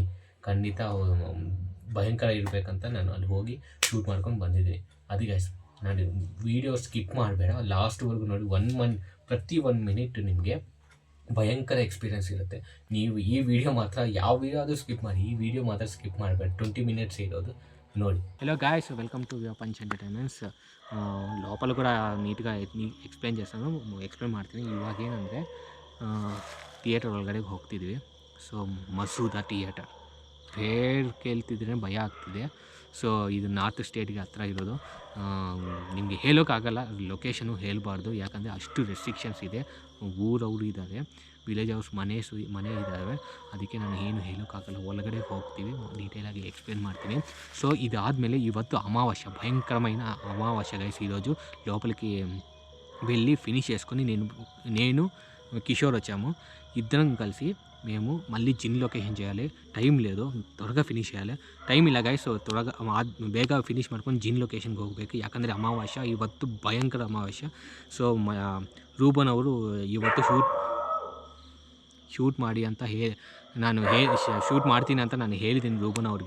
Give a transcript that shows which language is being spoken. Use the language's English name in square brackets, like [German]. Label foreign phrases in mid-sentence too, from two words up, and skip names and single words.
[Kannada] ಖಂಡಿತ ಭಯಂಕರ ಇರಬೇಕಂತ ನಾನು ಅಲ್ಲಿ ಹೋಗಿ ಶೂಟ್ ಮಾಡ್ಕೊಂಡು ಬಂದಿದ್ದೀನಿ. ಅದಕ್ಕೆ ನಾನು ವೀಡಿಯೋ ಸ್ಕಿಪ್ ಮಾಡಬೇಡ, ಲಾಸ್ಟ್ವರೆಗೂ ನೋಡಿ. ಪ್ರತಿ 1 minute ನಿಮಗೆ ಭಯಂಕರ ಎಕ್ಸ್ಪೀರಿಯನ್ಸ್ ಇರುತ್ತೆ. ನೀವು ಈ ವಿಡಿಯೋ ಮಾತ್ರ, ಯಾವ ವಿಡಿಯೋ ಆದರೂ ಸ್ಕಿಪ್ ಮಾಡಿ, ಈ ವಿಡಿಯೋ ಮಾತ್ರ ಸ್ಕಿಪ್ ಮಾಡಬೇಡಿ. 20 minutes ಇರೋದು ನೋಡಿ. [English] Hello guys, welcome to [Telugu] పంచ్ ఎంటర్టైన్మెంట్స్. లోపల కూడా నీట్గా ఎక్స్ప్లెయిన్ చేస్తాను, ఎక్స్ప్లెయిన్ ಮಾಡ್ತೀನಿ. [Kannada] ಇವಾಗ ಏನಂದರೆ ಥಿಯೇಟರ್ ಒಳಗಡೆ ಹೋಗ್ತಿದ್ವಿ. ಸೊ ಮಸೂದಾ ಥಿಯೇಟರ್ ಪೇರು ಕೇಳ್ತಿದ್ರೆ ಭಯ ಆಗ್ತಿದೆ. ಸೊ ಇದು ನಾರ್ತ್ ಸ್ಟೇಟ್ಗೆ ಹತ್ರ ಇರೋದು. ನಿಮಗೆ ಹೇಳೋಕ್ಕಾಗಲ್ಲ, ಲೊಕೇಶನು ಹೇಳಬಾರ್ದು, ಯಾಕಂದರೆ ಅಷ್ಟು ರೆಸ್ಟ್ರಿಕ್ಷನ್ಸ್ ಇದೆ. ಊರವರು ಇದ್ದಾರೆ, [English] village house [Kannada] ಮನೆ ಇದ್ದಾವೆ, ಅದಕ್ಕೆ ನಾನು ಏನು ಹೇಳೋಕ್ಕಾಗಲ್ಲ. ಒಳಗಡೆ ಹೋಗ್ತೀವಿ, ಡೀಟೇಲಾಗಿ ಎಕ್ಸ್ಪ್ಲೇನ್ ಮಾಡ್ತೀನಿ. ಸೊ ಇದಾದಮೇಲೆ ಇವತ್ತು ಅಮಾವಾಸ್ಯೆ, [Telugu] భయంకరమైన అమావాస్య గైస్. ఈరోజు లోపలికి వెళ్ళి ఫినిష్ చేసుకొని నేను కిషోర్ వచ్చాము. ఇద్దరం కలిసి మేము మళ్ళీ జిన్ లొకేషన్ చేయాలి. టైం లేదు, త్వరగా ఫినిష్ చేయాలి. [Kannada] ಟೈಮ್ ಇಲ್ಲ ಗೈಸ್. ಸೊ ತ್ವರగా ಬೇಗ ಫಿನಿಶ್ ಮಾಡ್ಕೊಂಡು ಜಿನ್ ಲೊಕೇಶನ್ಗೆ ಹೋಗಬೇಕು, ಯಾಕಂದರೆ ಅಮಾವಾಸ್ಯೆ ಇವತ್ತು, ಭಯಂಕರ ಅಮಾವಾಸ್ಯೆ. ಸೊ ರೂಬನ್ ಅವರು ಇವತ್ತು ಶೂಟ್ ಮಾಡಿ ಅಂತ ಶೂಟ್ ಮಾಡ್ತೀನಿ ಅಂತ ನಾನು ಹೇಳಿದ್ದೀನಿ ರೂಬನ್ ಅವ್ರಿಗೆ.